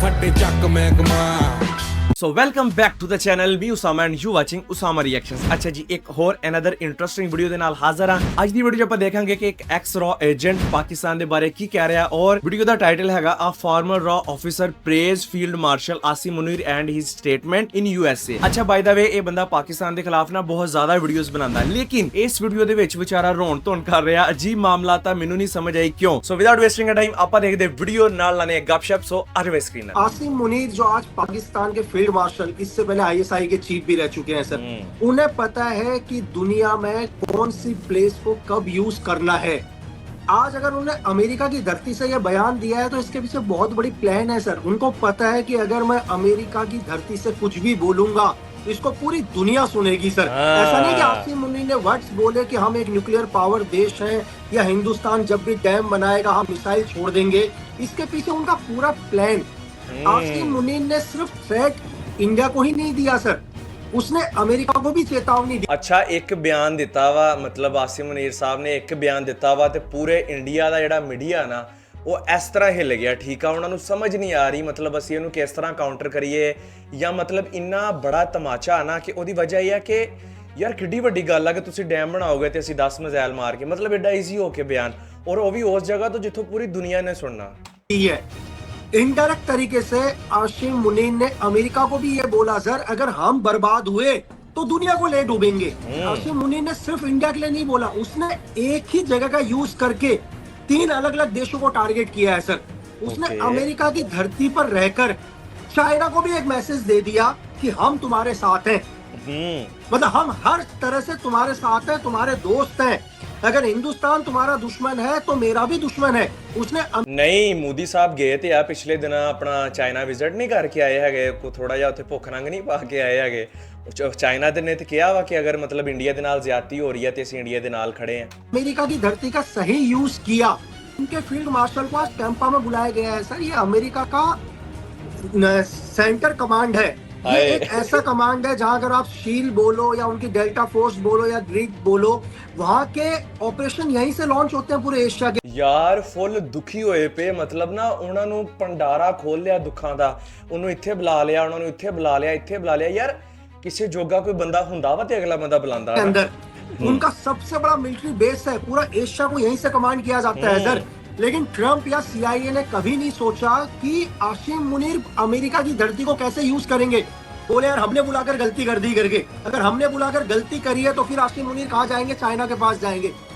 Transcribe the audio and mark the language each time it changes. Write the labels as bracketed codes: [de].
[en] So welcome back to the channel me Usama and you watching Usama reactions. [hi] अच्छा जी, एक और another interesting video [pa] ਦੇ ਨਾਲ ਹਾਜ਼ਰ ਹਾਂ। ਅੱਜ ਦੀ ਵੀਡੀਓ 'ਚ ਆਪਾਂ ਦੇਖਾਂਗੇ ਕਿ ਇੱਕ ਐਕਸ ਰॉ ਏਜੰਟ ਪਾਕਿਸਤਾਨ ਦੇ ਬਾਰੇ ਕੀ ਕਹਿ ਰਿਹਾ ਔਰ ਵੀਡੀਓ ਦਾ ਟਾਈਟਲ ਹੈਗਾ [en] ਆ farmer raw officer praise field marshal Asim Munir and his statement in USA. [pa] ਅੱਛਾ, ਬਾਈ ਦਾ ਵੇ ਇਹ ਬੰਦਾ ਪਾਕਿਸਤਾਨ ਦੇ ਖਿਲਾਫ ਨਾ ਬਹੁਤ ਜ਼ਿਆਦਾ ਵੀਡੀਓਜ਼ ਬਣਾਉਂਦਾ, ਲੇਕਿਨ ਇਸ ਵੀਡੀਓ ਦੇ ਵਿੱਚ ਵਿਚਾਰਾ ਰੋਣ ਧੋਣ ਕਰ ਰਿਹਾ। ਅਜੀਬ ਮਾਮਲਾ ਤਾਂ ਮੈਨੂੰ ਨਹੀਂ ਸਮਝ ਆਈ ਕਿਉਂ। ਸੋ ਵਿਦਆਊਟ ਵੇਸਟਿੰਗ ਟਾਈਮ ਆਪਾਂ ਦੇਖਦੇ ਵੀਡੀਓ ਨਾਲ ਲਾਣੇ ਗੱਪਸ਼ਪ। ਸੋ ਆਜੋ ਸਕਰੀਨ। [hi] आसिम मुनीर जो आज पाकिस्तान के फील्ड मार्शल, इससे पहले आईएसआई के चीफ भी रह चुके हैं सर, उन्हें पता है कि दुनिया में कौन सी प्लेस को कब यूज करना है। आज अगर उन्होंने अमेरिका की धरती से यह बयान दिया है तो इसके पीछे बहुत बड़ी प्लान है सर। उनको पता है कि अगर मैं अमेरिका की धरती से कुछ भी बोलूंगा तो इसको पूरी दुनिया सुनेगी सर। ऐसा नहीं कि आसिम मुनीर ने वर्ड्स बोले कि हम एक न्यूक्लियर पावर देश हैं या हिंदुस्तान जब भी डैम बनाएगा हम मिसाइल छोड़ देंगे। इसके पीछे उनका पूरा प्लान। आसिम मुनीर ने सिर्फ थ्रेट इंडिया को ही नहीं दिया सर, उसने अमेरिका को भी चेतावनी दी। [pa] अच्छा, एक बयान दिता वा, मतलब आसिम मुनीर साहब ने एक बयान दिता वा ते पूरे इंडिया ਦਾ ਜਿਹੜਾ ਮੀਡੀਆ ਨਾ ਉਹ ਇਸ ਤਰ੍ਹਾਂ ਹਿੱਲ ਗਿਆ। ਠੀਕ ਆ, ਉਹਨਾਂ ਨੂੰ ਸਮਝ ਨਹੀਂ ਆ ਰਹੀ ਮਤਲਬ ਅਸੀਂ ਇਹਨੂੰ ਕਿਸ ਤਰ੍ਹਾਂ ਕਾਊਂਟਰ ਕਰੀਏ ਜਾਂ ਮਤਲਬ ਇੰਨਾ ਬੜਾ ਤਮਾਚਾ ਨਾ ਕਿ ਉਹਦੀ ਵਜ੍ਹਾ ਇਹ ਹੈ ਕਿ ਯਾਰ ਕਿੱਡੀ ਵੱਡੀ ਗੱਲ ਆ ਕਿ ਤੁਸੀਂ ਡੈਮ ਬਣਾਓਗੇ ਤੇ ਅਸੀਂ 10 ਮਿਜ਼ਾਈਲ ਮਾਰ ਕੇ, ਮਤਲਬ ਐਡਾ ਈਜ਼ੀ ਹੋ ਕੇ ਬਿਆਨ, ਔਰ ਉਹ ਵੀ ਉਸ ਜਗ੍ਹਾ ਤੋਂ ਜਿੱਥੋਂ ਪੂਰੀ ਦੁਨੀਆ ਨੇ ਸੁਣਨਾ। [hi] इनडायरेक्ट तरीके से आसिम मुनीर ने अमेरिका को भी ये बोला सर, अगर हम बर्बाद हुए तो दुनिया को ले डूबेंगे। आसिम मुनीर ने सिर्फ इंडिया के लिए नहीं बोला, उसने एक ही जगह का यूज करके 3 अलग अलग देशों को टारगेट किया है सर। उसने अमेरिका की धरती पर रहकर चाइना को भी एक मैसेज दे दिया कि हम तुम्हारे साथ हैं, मतलब हम हर तरह से तुम्हारे साथ हैं, तुम्हारे दोस्त हैं। अगर हिंदुस्तान तुम्हारा दुश्मन है तो मेरा भी दुश्मन है। उसने [pa] ਨਹੀਂ ਮੋਦੀ ਸਾਹਿਬ ਗਏ ਤੇ ਆ ਪਿਛਲੇ ਦਿਨਾਂ ਆਪਣਾ ਚਾਈਨਾ ਵਿਜ਼ਿਟ ਨਹੀਂ ਕਰਕੇ ਆਏ ਹੈਗੇ, ਕੋ ਥੋੜਾ ਜਿਹਾ ਉੱਥੇ ਭੁੱਖ ਨੰਗ ਨਹੀਂ ਪਾ ਕੇ ਆਏ ਹੈਗੇ। ਚਾਈਨਾ ਦੇ ਨੇ ਤੇ ਕਿਹਾ ਵਾ ਕਿ ਅਗਰ ਮਤਲਬ ਇੰਡੀਆ ਦੇ ਨਾਲ ਜ਼ਿਆਦਤੀ ਹੋ ਰਹੀ ਹੈ ਤੇ ਅਸੀਂ ਇੰਡੀਆ ਦੇ ਨਾਲ [hi] खड़े हैं। अमेरिका की धरती का सही यूज किया। उनके फील्ड मार्शल को आज टैंपा में बुलाया गया है सर। ये अमेरिका का सेंटर कमांड है। ये एक ऐसा कमांड है जहां अगर आप शील बोलो या उनकी डेल्टा फोर्स बोलो या ग्रीक बोलो, वहां के ऑपरेशन यहीं से लॉन्च होते हैं पूरे एशिया के। [pa] ਯਾਰ ਫੁੱਲ ਦੁਖੀ ਹੋਏ ਪਏ, ਮਤਲਬ ਨਾ ਉਹਨਾਂ ਨੂੰ ਭੰਡਾਰਾ ਖੋਲ ਲਿਆ ਦੁੱਖਾਂ ਦਾ। ਉਹਨੂੰ ਇੱਥੇ ਬੁਲਾ ਲਿਆ, ਉਹਨਾਂ ਨੂੰ ਇੱਥੇ ਬੁਲਾ ਲਿਆ, ਇੱਥੇ ਬੁਲਾ ਲਿਆ। ਯਾਰ ਕਿਸੇ ਜੋਗਾ ਕੋਈ ਬੰਦਾ ਹੁੰਦਾ ਵਾ ਤੇ ਅਗਲਾ ਬੰਦਾ ਬੁਲਾਉਂਦਾ ਹੈ। [hi] अंदर उनका सबसे बड़ा मिलिट्री बेस है, पूरा एशिया को यहीं से कमांड किया जाता है सर। लेकिन ट्रम्प या सीआईए ने कभी नहीं सोचा कि आसिम मुनीर अमेरिका की धरती को कैसे यूज करेंगे। बोले यार हमने बुलाकर गलती कर दी करके, अगर हमने बुलाकर गलती करी है तो फिर आसिम मुनीर कहाँ जाएंगे? चाइना के पास जाएंगे।